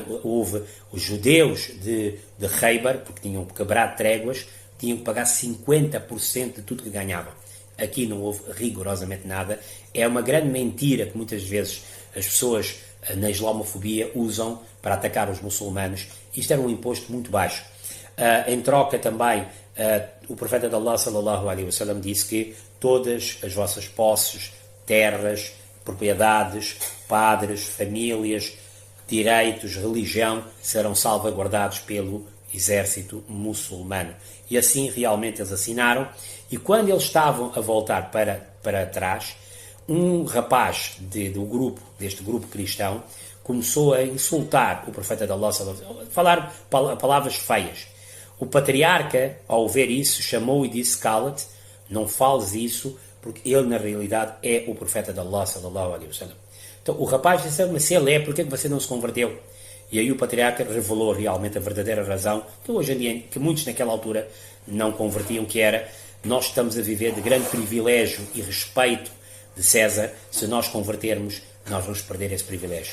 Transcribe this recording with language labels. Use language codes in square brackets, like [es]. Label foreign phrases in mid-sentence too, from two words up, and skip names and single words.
[pt] Houve os judeus de Khaybar, porque tinham quebrado tréguas, tinham que pagar 50% de tudo que ganhavam. Aqui não houve rigorosamente nada. É uma grande mentira que muitas vezes as pessoas na islamofobia usam para atacar os muçulmanos. Isto era um imposto muito baixo. Em troca também, o profeta de Allah [ar] صلى الله عليه وسلم [pt] disse que todas as vossas posses, terras, propriedades, padres, famílias, direitos, religião serão salvaguardados pelo exército muçulmano. E assim realmente eles assinaram. E quando eles estavam a voltar para trás, um rapaz deste grupo cristão começou a insultar o profeta de Allah, a falar palavras feias. O patriarca, ao ver isso, chamou e disse: cala-te, não fales isso, porque ele na realidade é o profeta de Allah [ar] صلى الله عليه وسلم. [pt] Então o rapaz disse: mas se ele é, por que você não se converteu? E aí o patriarca revelou realmente a verdadeira razão que hoje em dia, que muitos naquela altura não convertiam, que era: nós estamos a viver de grande privilégio e respeito de César, se nós convertermos, nós vamos perder esse privilégio.